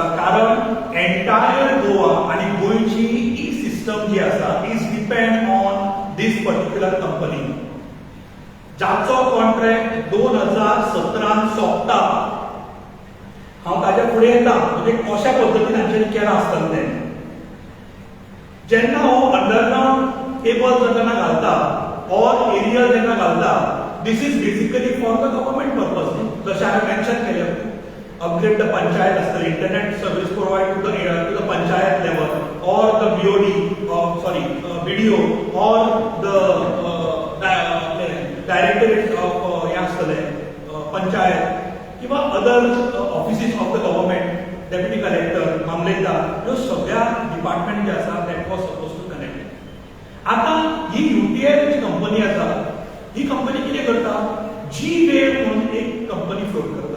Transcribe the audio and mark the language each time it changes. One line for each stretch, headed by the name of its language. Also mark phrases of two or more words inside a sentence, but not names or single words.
Konkani: कारण एंटायर गोवा आणि गोंयची सिस्टम जी आसा
English: is depend on this particular company
Konkani: जाचो कॉन्ट्रॅक्ट 2017 सोंपता. हांव ताच्या फुडें येता म्हणजे कशा पद्दतीन हांचेर केलां आसतलें तें. जेन्ना हो
English: underground cable
Konkani: जेन्ना घालता और एरियल जेन्ना घालता
English: this is basically for the government purpose.
Konkani: जशें हांवें मेन्शन केलें
English: upgrade the panchayat as the internet service provided to the panchayat level or the BOD, BDO or the directorate ऑफ
Konkani: हे आसतले पंचायत किंवा
English: other offices of the government, deputy collector,
Konkani: मामलेदार, ह्यो सगळ्या डिपार्टमेंट जे आसा
English: that was suppose to connect.
Konkani: आता ही UTL जी कंपनी आसा, ही कंपनी कितें करता, G-Wave म्हणून एक कंपनी फ्लोट करता.